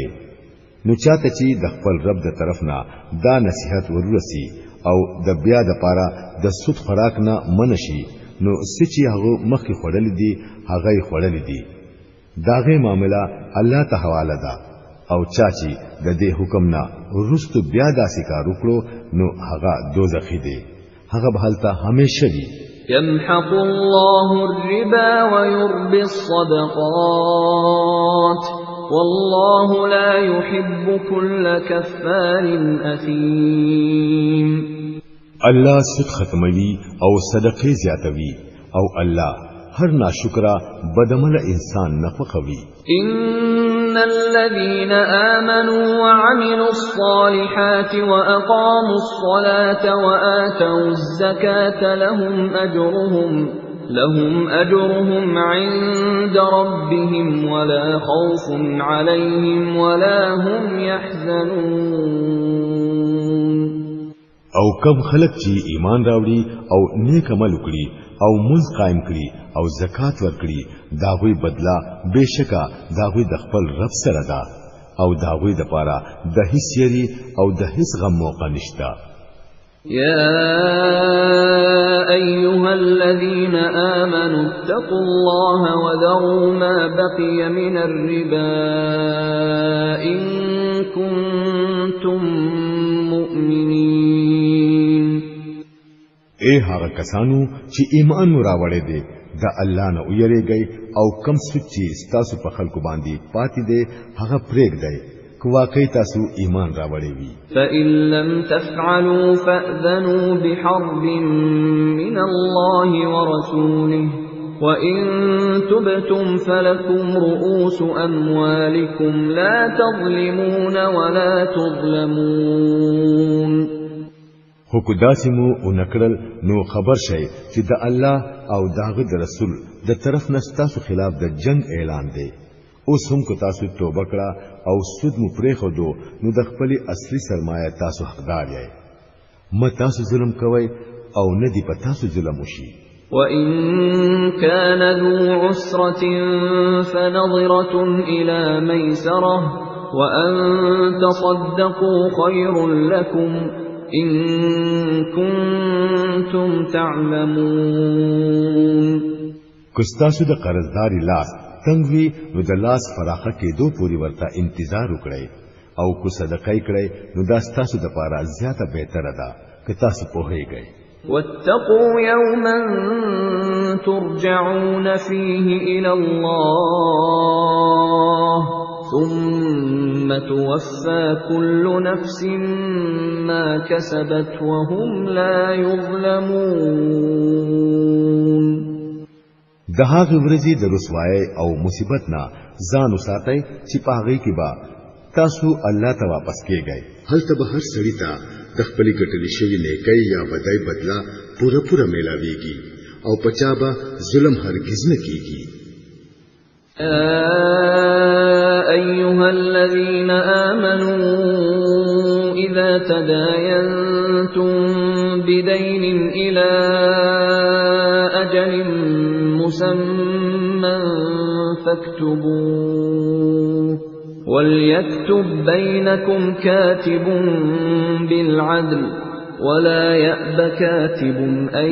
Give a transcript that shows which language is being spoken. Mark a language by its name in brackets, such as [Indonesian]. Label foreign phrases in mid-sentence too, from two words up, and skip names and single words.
[Pashto] نو چاته چې د خپل رب د طرف نه دا نصیحت ورورسي او د بیا د پاره د سود خوراک نه منشي نو سچي هغه مخکې خړل دي هغه خړل دي داغه معاملہ الله ته حواله ده او چاچی د دې حکم نه ورستو بیا داسې کار وکړو نو هغه دوزخی دی هغه به حالت همیشه دی. [Arabic] يمحق الله الربا ويربي الصدقات والله لا يحب كل كفار أثيم. [Pashto] الله سود ختموي او صدقه زیاتوي او الله هر ناشکرا بدعمل انسان نفقوي. [Arabic] إن الذين آمنوا وعملوا الصالحات وأقاموا الصلاة وآتوا الزكاة لهم أجرهم عند ربهم ولا خوف عليهم ولا هم يحزنون. [Pashto] او کم خلق چې ایمان راوړي او نیک عمل وکړي او منځ قائم کړي او زکات ورکړي داوی بدلا بشکا داوی د خپل رب سره ده او داوی د پاره د هیڅ یری او د هیڅ غم موقع نشتا. [Arabic] يا أيها الذين آمنوا اتقوا الله وذروا ما بقي من الربا إن كنتم مؤمنين. [Pashto] اے هغه کسانو چې ایمان راوړې دي د الله نه ویریږي او کم سچي ستاسو په خلکو باندې پاتې دي هغه پرېګ دی کو واقعي تاسو ایمان راوړې وي. [Arabic] فإن لم تفعلوا فأذنوا بحرب من الله ورسوله وإن تبتم فلكم رؤوس أموالكم لا تظلمون ولا تظلمون. [Pashto] خو کو داسې مو ونکړل نو خبر شئ چې د الله او داغه د رسول د طرف نستاسو خلاف د جنگ اعلان دی. اوس هم کو تاسو توبه کړه او سود مو پرې خو دو نو د خپل اصلي سرمایه تاسو حقدار یې. م تاسو ظلم کوئ او نه دی په تاسو ظلم وشي. [Arabic] وَإِن كَانَ ذُو عُسْرَةٍ فَنَظِرَةٌ إِلَى مَيْسَرَةٍ وَأَن تَصَدَّقُوا خَيْرٌ لَكُمْ إِن كُنتُمْ تَعْلَمُونَ. [Pashto] کستاسو د قرضداري لاس تنگوي نو د لاس فراخه کېدو پوری ورته انتظار وکړئ او کو صدقه کړئ نو دا ستاسو د پاره زیاته بهتره ده که تاسو پوهیږئ. [Arabic] واتقوا يوما ترجعون فيه إلى الله ثم توفى كل نفس ما كسبت وهم لا يظلمون. [Pashto] د هغه ورځې د رسوایی او مصیبت نه ځان وساتئ چې په هغه کې با تاسو الله ته واپس کېږئ. هلته به هر سړی ته د خپل ګټلې شوی نیکي یا بدای بدلا پوره میلاویږي او پچا به ظلم هرگز نه کیږي. [Arabic] أيها الذين آمنوا إذا تداينتم بدين إلى أجل مسمى فاكتبوه وليكتب بينكم كاتب بالعدل ولا يأب كاتب أن